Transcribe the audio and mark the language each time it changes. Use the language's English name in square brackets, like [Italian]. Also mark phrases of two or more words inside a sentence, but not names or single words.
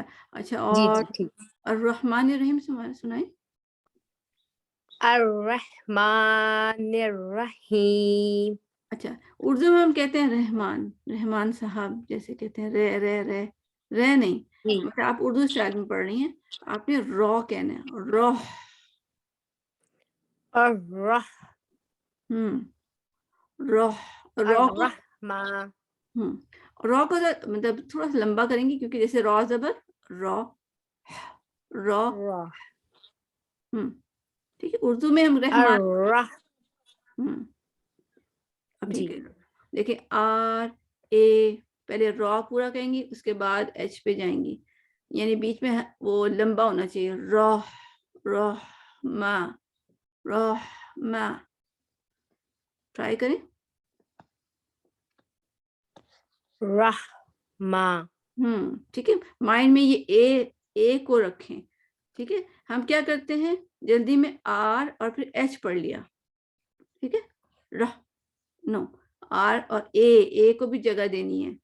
[Urdu] اچھا، اور [Arabic] الرحمن الرحیم [Urdu] سنائیں. [Arabic] الرحمن الرحیم [Urdu] اچھا اردو میں ہم کہتے ہیں رحمان، رحمان صاحب جیسے کہتے ہیں، رے رے رے رے نہیں، جی مطلب آپ اردو اسٹائل میں پڑھ رہی ہیں، آپ نے رو کہنا ہے، رو. الرح رو رو کو الرحمن رو کو مطلب تھوڑا سا لمبا کریں گے، کیونکہ جیسے رو زبر رو، رو. ٹھیک ہے، اردو میں ہم رحمان. الرح اب جی ٹھیک ہے، دیکھیں آر اے پہلے رو پورا کہیں گی، اس کے بعد ایچ پہ جائیں گی، یعنی بیچ میں وہ لمبا ہونا چاہیے، روح روح ما روح ما. ٹرائی کریں. رحمہ. ٹھیک ہے، مائنڈ میں یہ اے کو رکھیں. ٹھیک ہے، ہم کیا کرتے ہیں جلدی میں آر اور پھر ایچ پڑھ لیا. ٹھیک ہے، رہ نو، آر اور اے کو بھی جگہ دینی ہے.